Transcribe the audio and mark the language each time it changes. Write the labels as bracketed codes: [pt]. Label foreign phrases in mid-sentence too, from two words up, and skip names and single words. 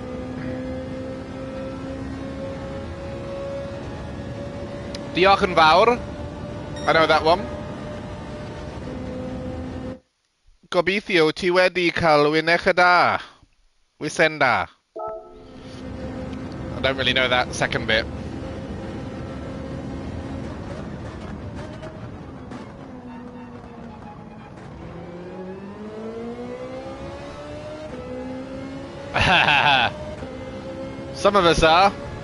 [cy] Diolch yn fawr. [en] I know that one. [cy] Gobeithio ti wedi cael wyneb da. Wisenda. [en] I don't really know that second bit. Some of us are.